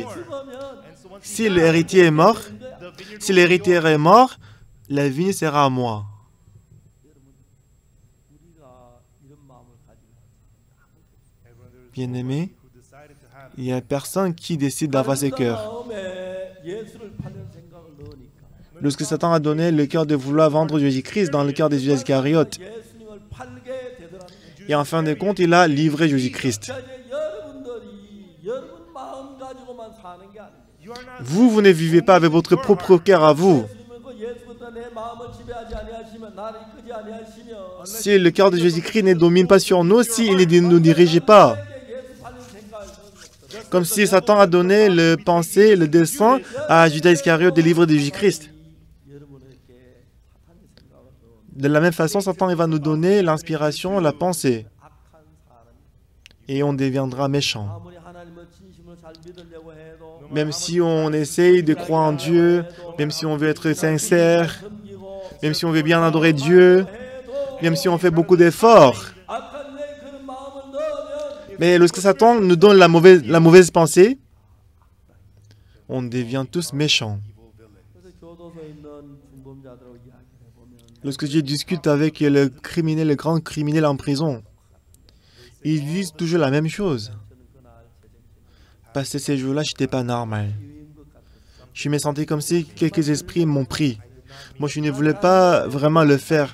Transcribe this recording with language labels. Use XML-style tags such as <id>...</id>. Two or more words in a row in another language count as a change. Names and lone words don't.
<fr>Si l'héritier est mort, la vigne sera à moi. Bien-aimé, il n'y a personne qui décide d'avoir ses cœurs.</fr> <ko>마음에 예수를 팔려는 생각을 넣으니까</ko> <fr>Lorsque Satan a donné le cœur de vouloir vendre Jésus-Christ dans le cœur de Judas Iscariote,</fr> <ko>예수님을 팔게 되더라는 거죠.</ko> <fr>et en fin de compte, il a livré Jésus-Christ.</fr> <ko>자, 이제 여러분들이 여러분 마음 가지고만 사는 게 아니에요.</ko> <fr>Vous ne vivez pas avec votre propre cœur à vous.</fr> <ko>예수님은 그 예수부터 내 마음을 지배하지 아니하시면 나를 이끌지 아니하시면</ko> <fr>Si le cœur de Jésus-Christ ne domine pas sur nous, s'il ne nous dirige pas,</fr> <ko>예수 팔리는 생각을 넣는</ko> <fr>comme si Satan a donné le pensée, le dessein à Judas Iscariote de livrer de Jésus-Christ.</fr> <ko>여러분에게 사탄의 생각을 넣은</ko> <fr>De la même façon, Satan il va nous donner l'inspiration, la pensée,</fr> <ko>악한 사람이</ko> <fr>et on deviendra méchant.</fr> <ko>아무리 하나님을 진심으로 잘 믿으려고 해도</ko> <fr>Même si on essaye de croire en Dieu, même si on veut être sincère,</fr> <ko>섬기고</ko> <fr>même si on veut bien adorer Dieu, même si on fait beaucoup d'efforts.</fr> <ko>악한 내 그런 마음을 넣으면</ko> <fr>Mais lorsque Satan nous donne la mauvaise pensée, on devient tous méchants.</fr> <ko>그래서 교도소에 있는 중범자들하고 이야기를 해보면</ko> <fr>Lorsque je discute avec le grand criminel en prison, Ils disent toujours la même chose. Parce que ces jours-là, je n'étais pas normal. Je me sentais comme si quelques esprits m'ont pris. Moi, je ne voulais pas vraiment le faire.</fr>